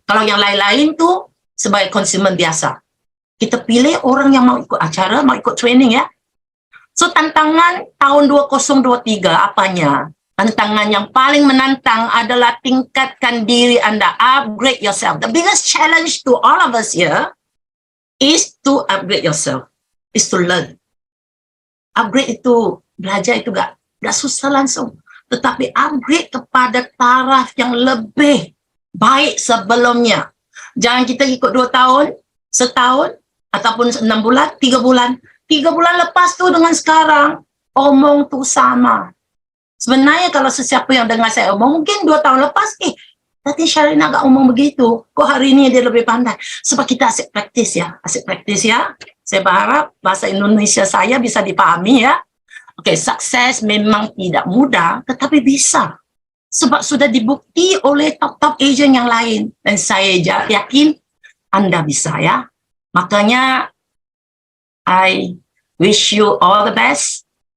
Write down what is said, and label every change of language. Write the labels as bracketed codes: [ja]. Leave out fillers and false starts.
[ms] Kalau yang lain-lain tu sebagai konsumen biasa. Kita pilih orang yang mau ikut acara, mau ikut training ya. So tantangan tahun 2023 apanya? Tantangan yang paling menantang adalah tingkatkan diri anda, [en] upgrade yourself. The biggest challenge to all of us here is to upgrade yourself, is to learn. [ms] Upgrade itu, belajar itu gak susah langsung. Tetapi upgrade kepada taraf yang lebih baik sebelumnya. Jangan kita ikut 2 tahun, setahun, ataupun 6 bulan, 3 bulan. 3 bulan lepas tu dengan sekarang, omong tu sama. Sebenarnya kalau sesiapa yang dengar saya omong, mungkin 2 tahun lepas, tadi Sharina agak omong begitu. Kok hari ini dia lebih pandai? Sebab kita asyik praktis ya. Asyik praktis ya. Saya berharap bahasa Indonesia saya bisa dipahami ya. Okey, sukses memang tidak mudah, tetapi bisa. Sebab sudah dibukti oleh top-top agent yang lain. Dan saya yakin anda bisa ya. Makanya, [en] I wish you all the best.